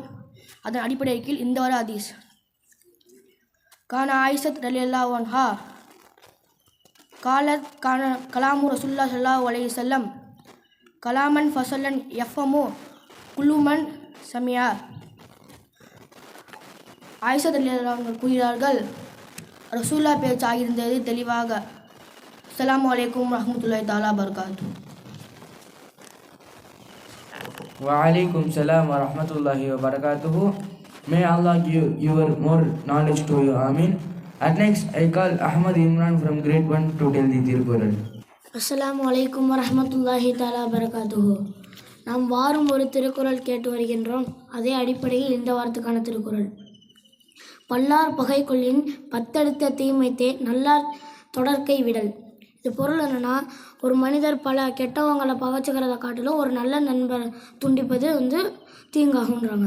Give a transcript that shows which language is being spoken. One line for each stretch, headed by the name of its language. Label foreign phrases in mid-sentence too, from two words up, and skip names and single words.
Tamil: அதன் அடிப்படையில் இந்த வார ஹதீஸ் கான
Arabic: عائشة رضي الله عنها قالت كلام رسول الله صلى الله عليه وسلم كلاما فصلا يفهمه كل من سمعه.
Tamil: ஆயிஷா
Arabic: رضي الله عنها
Tamil: கூறுகிறார்கள், ரசூல்லா பேச்சாகியிருந்தது தெளிவாக.
Arabic: السلام عليكم ورحمة الله تعالى وبركاته. وعليكم السلام ورحمة الله وبركاته.
English: May Allah give your more knowledge to you. Amin. At next, I call Ahmad Imran from grade 1 to tell the Tirkural.
Arabic: السلام عليكم ورحمة الله تعالى وبركاته.
Tamil: நாம் வாரம் ஒரு திருக்குறள் கேட்டு வருகின்றோம். அதே அடிப்படையில் இந்த வாரத்துக்கான திருக்குறள். பல்லார் பகை கொள்ளின் பத்தடுத்த தீமைத்தே நல்லார் தொடர்க்கை விடல். இது பொருள் என்னென்னா, ஒரு மனிதர் பல கெட்டவங்களை பகைச்சிக்கிறத காட்டிலும் ஒரு நல்ல நண்பரை துண்டிப்பது தீங்காகுன்றாங்க.